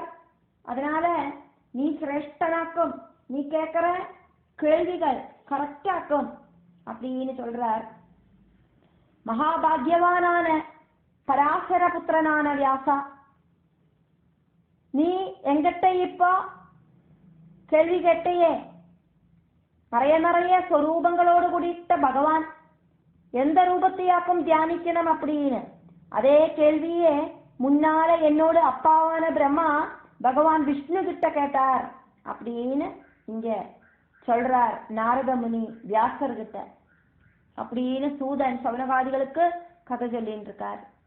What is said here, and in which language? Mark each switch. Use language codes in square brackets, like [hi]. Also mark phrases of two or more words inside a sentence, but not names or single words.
[ta] அதனால நீ சிரேஷ்டனாக்கும், நீ கேட்கிற கேள்விகள் கரெக்டாக்கும் அப்படின்னு சொல்றார். மகாபாகியவானான பராசர புத்திரனான வியாசா, நீ எங்கிட்ட இப்போ கேள்வி கேட்டையே, நிறைய [ml] സ്വരൂപങ്ങളോട് കൂടിയിട്ട [ta] ഭഗവാൻ எந்த ரூபத்தையாக்கும் தியானிக்கணும் அப்படின்னு அதே கேள்வியே முன்னால என்னோடு அப்பாவான பிரம்மா பகவான் விஷ்ணு கிட்ட கேட்டார் அப்படின்னு இங்க சொல்றார் நாரத முனி வியாசர் கிட்ட அப்படின்னு சூதன் சௌனகாதிகளுக்கு கதை சொல்லிட்டு இருக்கார்.